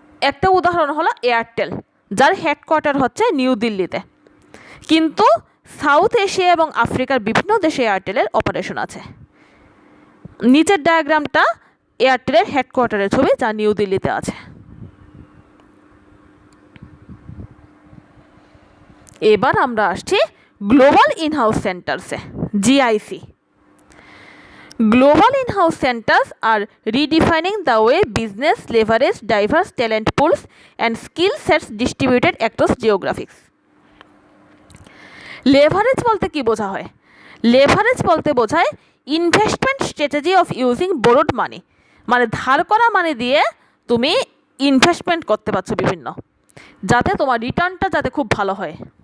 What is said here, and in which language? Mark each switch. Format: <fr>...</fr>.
<bn>একটা উদাহরণ হলো এয়ারটেল, যার হেডকোয়ার্টার হচ্ছে নিউ দিল্লিতে, কিন্তু সাউথ এশিয়া এবং আফ্রিকার বিভিন্ন দেশে এয়ারটেলের অপারেশন আছে। নিচের ডায়াগ্রামটা এয়ারটেলের হেডকোয়ার্টারের ছবি, যা নিউ দিল্লিতে আছে। এবার আমরা আসছি global in-house সেন্টার্সে, GIC.</bn> <en>Global in-house centers are redefining the way business leverage diverse talent pools and skill sets distributed across geographies.</en> <bn>Leverage বলতে কি বোঝা হয়? লেভারেজ বলতে বোঝায়</bn> <en>investment strategy of using borrowed money,</en> <bn>মানে ধার করা মানি দিয়ে তুমি ইনভেস্টমেন্ট করতে পারছো বিভিন্ন, যাতে তোমার রিটার্নটা যাতে খুব ভালো হয়।</bn>